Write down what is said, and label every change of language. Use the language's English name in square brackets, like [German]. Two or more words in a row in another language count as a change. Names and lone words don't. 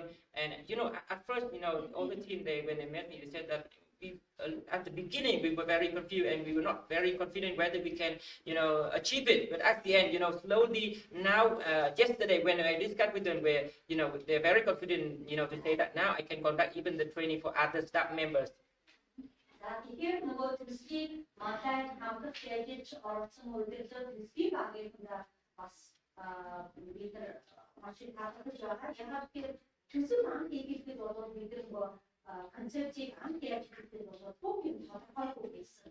[English] And at first, all the team, when they met me, they said that at the beginning we were very confused and we were not very confident whether we can achieve it. But at the end, slowly now, yesterday when I discussed with them, where they're very confident to say that now I can conduct even the training for other staff members. [Mongolian] Тэгэхээр нөгөө төслийн онлайн хамтар хийж орсон үйлдвэрлэл төслийн багийнхаа бас бид нар маш их таалагдж байгаа. Ягаад гэвэл төсөл анх хийхэд бол бид нөгөө концептыг анх яаж хийхдээ бол бүх юм тодорхойгүй байсан.